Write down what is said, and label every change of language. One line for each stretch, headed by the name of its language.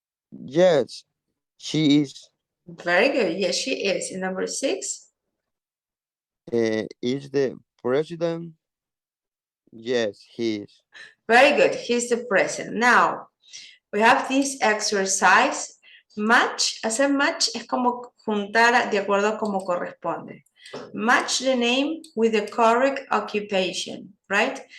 English: Yes, she is. Very good. Yes, she is. And number six. Is the president? Yes, he is. Very good. He's the president. Now, we have this exercise. Match.
Spanish: Hacer match es como juntar de acuerdo a como corresponde.
English: Match the name with the correct occupation, right?